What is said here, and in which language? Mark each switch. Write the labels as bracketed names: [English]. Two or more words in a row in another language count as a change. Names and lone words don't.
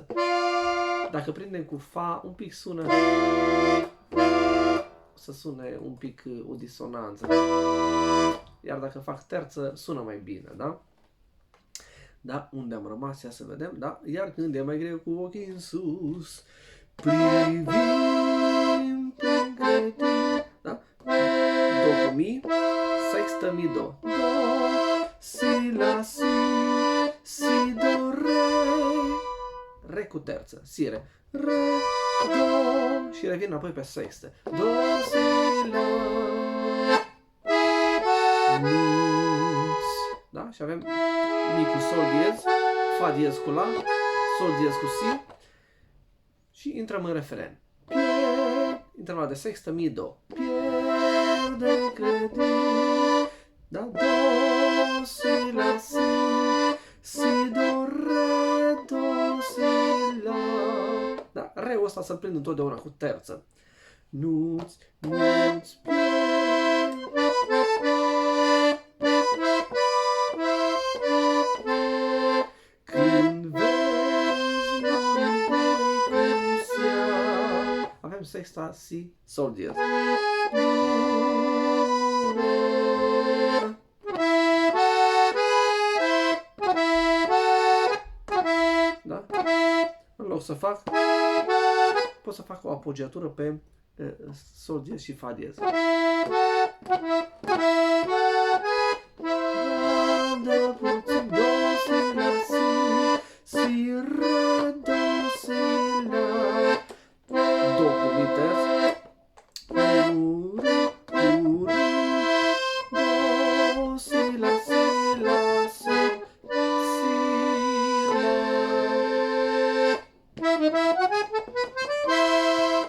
[Romanian] Dacă prindem cu fa, un pic sună, să sune un pic o disonanță. Iar dacă fac terță, sună mai bine, da? Da? Unde am rămas? Ia să vedem, da? Iar când e mai greu, cu ochii în sus, privim prin credință. Da? Do cu mi, sextă, mi, do. Do, si, la, si, si, do, re. Re cu terță, si, re. Re, do. Și revin apoi pe sextă. Do, si, la. Nuț. Da? Și avem mi cu sol diez, fa diez cu la, sol diez cu si. Și intrăm în referen. Interval de sextă, mi, do. Pierde credință. Da? Do, si, la, si, si, do, re, do, si, la. Da? Re-ul ăsta să-l prind întotdeauna cu terță. Nu-ți când vezi cum se avem sexta, si, sol diez. Da? În loc să fac, pot să fac o apogiatură pe sol diez și fa diez. Da puțin, do, si, la, si, re, do, si, la. Do cu mi terț. Do, si, la, si, la, si, la.